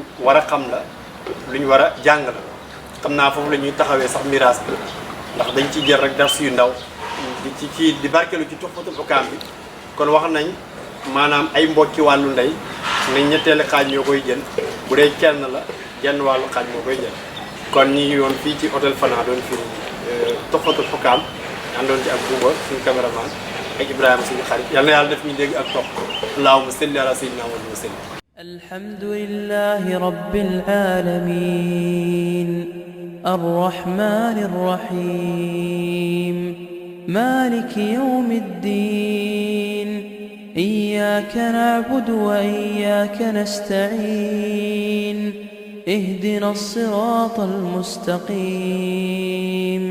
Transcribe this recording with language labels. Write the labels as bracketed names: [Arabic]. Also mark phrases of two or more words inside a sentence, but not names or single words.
[Wolof] war a xam la luñ war a jàng la xam naa foofu la ñuy taxawee sax miraas bi ndax dañ ciy jël rek dars yu ndaw di barkeelu ci Tuhfatul Hukam bi kon wax nañ maanaam ay mbokki wàllu ndey ne ñetteelu xaaj ñoo koy jël bu dee kenn la genn wàllu xaaj moo koy jël kon ñi ngi woon fii ci hôtel Fana doon fii Tuhfatul Hukam àndoon ci ak Bouba suñu caméraman ak Ibrahima suñu xarit yal na yàlla def ñu dégg ak topp [Arabic] اللهم صل على سيدنا محمد وسلم الحمد لله رب العالمين الرحمن الرحيم مالك يوم الدين إياك نعبد وإياك نستعين اهدنا الصراط المستقيم